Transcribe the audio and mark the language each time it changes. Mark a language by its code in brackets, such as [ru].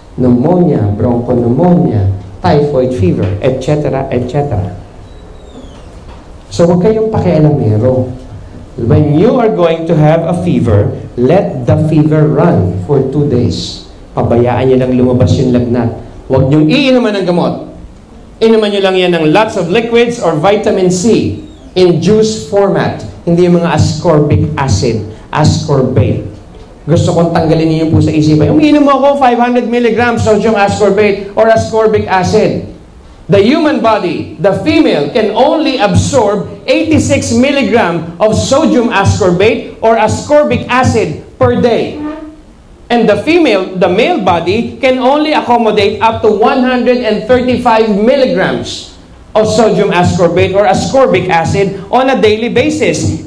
[en] Pneumonia, bronchopneumonia, typhoid fever, etc., etc. [tl] So huwag kayong pakialamero. [en] When you are going to have a fever, let the fever run for 2 days. [tl] Pabayaan nyo lang lumabas yung lagnat. Huwag nyo iinuman ng gamot. Inuman nyo lang yan ng [en] lots of liquids or vitamin C in juice format. [tl] Hindi yung mga ascorbic acid, ascorbate. Gusto kong tanggalin niyo po sa isipan. Umiinom ako 500 mg sodium ascorbate or ascorbic acid. [en] The human body, the female, can only absorb 86 mg of sodium ascorbate or ascorbic acid per day. And the male body can only accommodate up to 135 mg of sodium ascorbate or ascorbic acid on a daily basis.